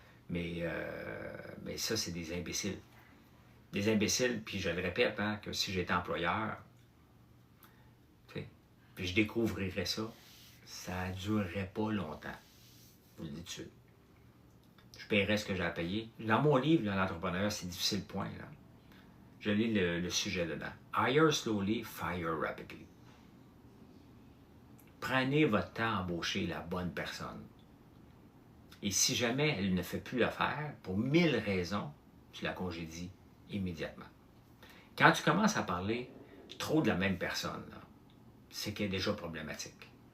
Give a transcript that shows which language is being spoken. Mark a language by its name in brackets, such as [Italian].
[French] Mais ça, c'est des imbéciles. Des imbéciles, puis je le répète, hein, que si j'étais employeur, puis je découvrirais ça, ça ne durerait pas longtemps. Je vous le dis tout de suite. Je paierais ce que j'ai à payer. Dans mon livre, l'entrepreneuriat, c'est difficile, point. Là. Je lis le sujet dedans. [English] Hire slowly, fire rapidly. [French] Prenez votre temps à embaucher la bonne personne. Et si jamais elle ne fait plus l'affaire, pour 1000 raisons, tu la congédies immédiatement. Quand tu commences à parler trop de la même personne, c'est qu'elle est déjà problématique.